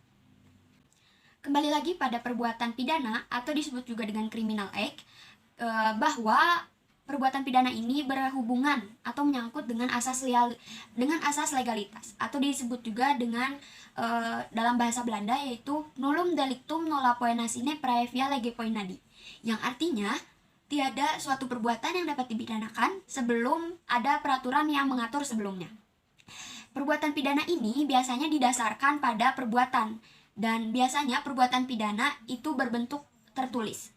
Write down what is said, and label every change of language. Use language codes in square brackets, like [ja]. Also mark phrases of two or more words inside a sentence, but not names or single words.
[id] Kembali lagi pada perbuatan pidana atau disebut juga dengan [en] criminal act, [id] bahwa perbuatan pidana ini berhubungan atau menyangkut dengan asas legalitas atau disebut juga dengan dalam bahasa Belanda yaitu [la] nullum delictum nolla poena sine praevia lege poenadi, [id] yang artinya tiada suatu perbuatan yang dapat dipidanakan sebelum ada peraturan yang mengatur sebelumnya. Perbuatan pidana ini biasanya didasarkan pada perbuatan, dan biasanya perbuatan pidana itu berbentuk tertulis.